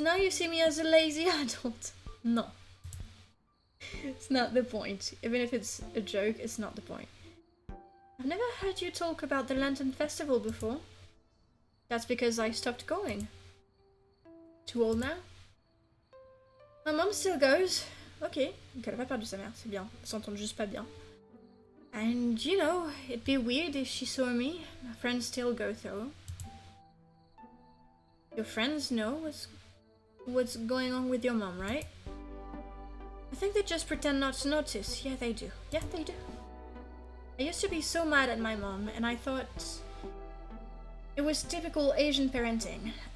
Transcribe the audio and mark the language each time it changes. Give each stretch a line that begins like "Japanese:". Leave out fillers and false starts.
English: Now you see me as a lazy adult. No. It's not the point. Even if it's a joke, it's not the point. I've never heard you talk about the Lantern Festival before. That's because I stopped going. Too old now? My mom still goes.
French: Ok, donc elle a pas perdu sa mère, c'est bien. Elles s'entendent juste pas bien.
English: And you know, it'd be weird if she saw me. My friends still go though. Your friends know what's going on with your mom, right? I think they just pretend not to notice. Yeah, they do. Yeah, they do. I used to be so mad at my mom, and I thought it was typical Asian parenting.